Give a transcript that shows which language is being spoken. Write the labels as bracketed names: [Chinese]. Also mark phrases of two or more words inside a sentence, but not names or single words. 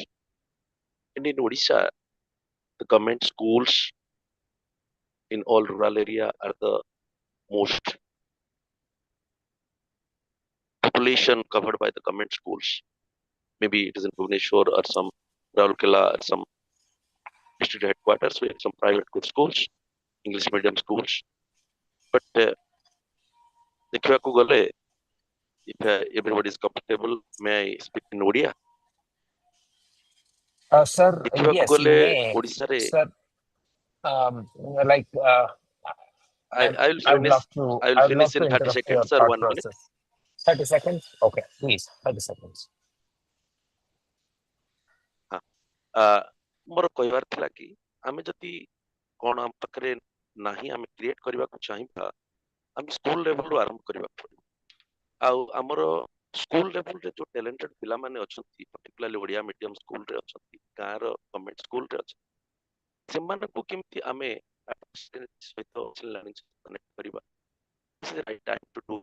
[English] And in Odisha, the government schools in all rural area are the most population covered by the government schools. Maybe it is in Bhubaneswar or some Raurkela or some district headquarters. We have some private good schools, English medium schools. But [Odia] ଦେଖିବାକୁ ଗଲେ, [English] if everybody is comfortable, may I speak in Odia? Sir, [Odia] ଦେଖିବାକୁ [English] yes, you [Odia] ଗଲେ [English] may. [Odia] ଓଡ଼ିଶାରେ [English] Sir, like I will I would finish. love to. I will I would finish love to in 30 interrupt your seconds or thought 1 minute. process. 30 seconds? Okay, please. 30 seconds. [Odia] ମୋର କହିବାର ଥିଲା କି ଆମେ ଯଦି କ'ଣ ଆମ ପାଖରେ ନାହିଁ ଆମେ କ୍ରିଏଟ କରିବାକୁ ଚାହିଁବା, ଆମେ [English] school levelରୁ [Odia] ଆରମ୍ଭ କରିବାକୁ ପଡ଼ିବ। ଆଉ ଆମର [English] school levelରେ [Odia] ଯୋଉ ଟ୍ୟାଲେଣ୍ଟେଡ ପିଲାମାନେ ଅଛନ୍ତି, [English] particularly Odia medium schoolରେ [Odia] ଅଛନ୍ତି, ଗାଁର [English] government schoolରେ [Odia] ଅଛନ୍ତି, ସେମାନଙ୍କୁ କେମିତି ଆମେ ସହିତ କନେକ୍ଟ କରିବା, [English] right time to do.